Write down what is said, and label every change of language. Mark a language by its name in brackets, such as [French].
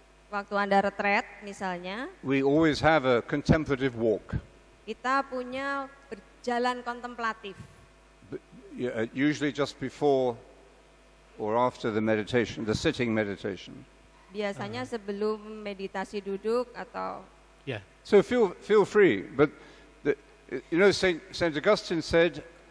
[Indonesian] Waktu Anda retret misalnya, [English] we always have a contemplative walk. [Indonesian] kita punya berjalan kontemplatif. [English] Usually just before or after the meditation, the sitting meditation. [Indonesian] Biasanya sebelum meditasi duduk atau Ya, [English] So feel free, but Saint Augustine said.